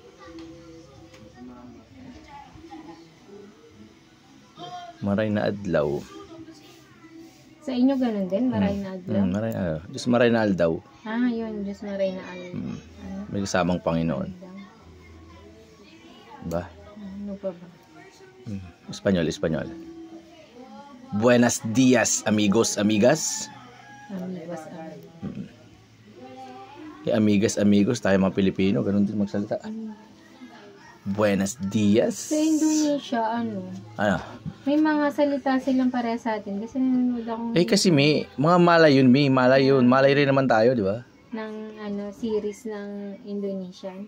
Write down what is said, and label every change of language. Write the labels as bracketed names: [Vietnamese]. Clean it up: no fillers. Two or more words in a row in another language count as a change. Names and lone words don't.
[Bikol] Maray na adlaw. [Filipino] Sa inyo ganun din? [Bikol] Maray na adlaw? Diyos maray na aldaw. Yun. Diyos maray na adlaw. [Filipino] May kasamang Panginoon. Ba? Ano pa ba? Espanyol. [Spanish] Buenos dias, amigos, amigas. Amigos. Amigos, [Filipino] tayo mga Pilipino, ganun din magsalita. [Spanish] Buenos dias. [Filipino] Sa Indonesia, Ano? may mga salita silang pareha sa atin. Kasi nanonood akong Kasi may mga Malay yun. Malay rin naman tayo, di ba? ng series ng Indonesian.